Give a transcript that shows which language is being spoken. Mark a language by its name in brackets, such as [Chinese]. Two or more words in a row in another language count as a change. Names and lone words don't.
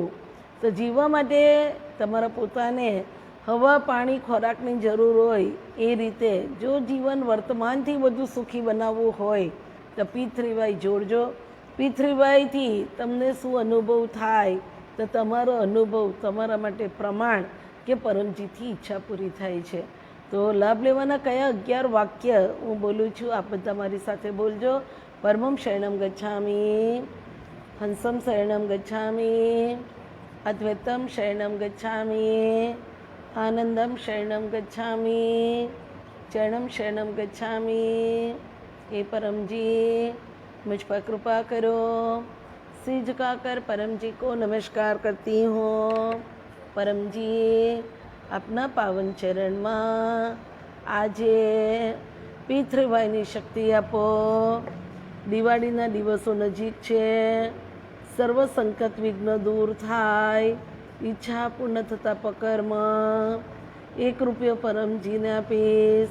[Gujarati] તો જીવવા માટે તમારા પોતાને હવા પાણી ખોરાકની જરૂર હોય એ રીતે જો જીવન વર્તમાનથી વધુ સુખી બનાવવું હોય તો P3Y જોડજો. P3Yથી તમને શું અનુભવ થાય તો તમારો અનુભવ તમારા માટે પ્રમાણ કે પરમજીથી ઈચ્છા પૂરી થાય છે. તો લાભ લેવાના કયા 11 વાક્ય હું બોલું છું, આપ બધા મારી સાથે બોલજો. [Sanskrit] परमं शरणम गच्छामि, हंसम शरणम गच्छामि, अद्वैतम शरणम गच्छामि, आनंदम शरणम गच्छामि, चरणम शरणम गच्छामि. [Hindi] हे परम जी मुझ पर कृपा करो. सिर झुकाकर परम जी को नमस्कार करती हूँ. [Gujarati] પરમ જી અપના પાવન ચરણમાં આજે P3Yની શક્તિ આપો. દિવાળીના દિવસો નજીક છે. સર્વ સંકટ વિઘ્ન દૂર થાય. ઈચ્છા પૂર્ણ થતા પકર્મ. 1 રૂપિયો પરમજીને આપીશ.